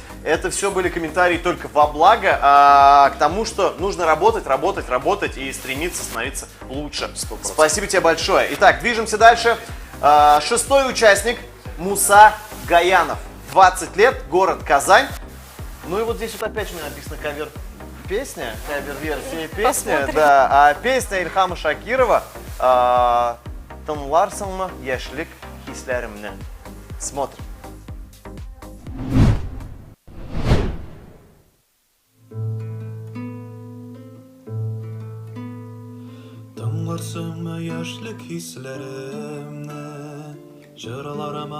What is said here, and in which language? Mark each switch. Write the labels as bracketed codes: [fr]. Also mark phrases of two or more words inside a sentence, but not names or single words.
[ru] Это все были комментарии только во благо к тому, что нужно работать и стремиться становиться лучше. 100%. Спасибо тебе большое. Итак, движемся дальше. 6-й участник Муса Гаянов. 20 лет, город Казань. Ну и вот здесь вот опять у меня написано кавер-песня, кавер-версия песни. Посмотрим. Да, а песня Ильхама Шакирова «Тыңларсыңмы яшьлек хисләремне». Смотрим. [tt] Тыңларсыңмы яшьлек хисләремне, җырларыма